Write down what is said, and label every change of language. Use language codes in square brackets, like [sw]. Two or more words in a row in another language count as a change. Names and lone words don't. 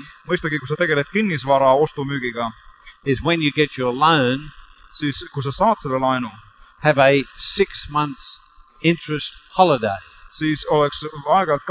[et] mõistagi, kui sa tegeled kinnisvara ostumüügiga, [en] is when you get your loan, [et] siis kui sa saad selle laenu, [en] have a 6 months interest holiday. [et] Siis oleks aeg-ajalt